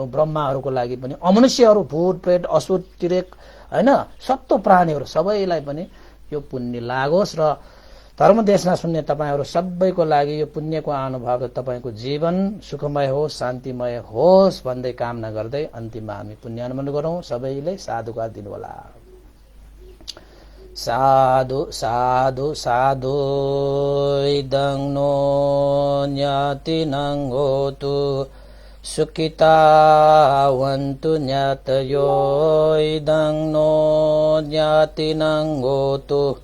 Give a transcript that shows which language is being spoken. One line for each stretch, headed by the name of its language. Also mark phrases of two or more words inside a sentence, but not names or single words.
Nepali: ब्रह्माहरूको लागि पनि, अमनुष्यहरू, भूत प्रेत असुर तिरेक हैन सत्तो प्राणीहरू सबैलाई पनि यो पुण्य लागोस् र धर्म देशमा सुन्ने तपाईहरु सबैको लागि यो पुण्यको अनुभव तपाईको जीवन सुखमय होस्, शान्तिमय होस् भन्दै कामना गर्दै अन्तिममा हामी पुण्य अनुमोदन गरौं। सबैले साधुवाद दिनु होला।
Pali: साधु साधु साधु इदं नो न्यातिनं होतु सुखितावन्तु न्यातयो इदं नो न्यातिनं होतु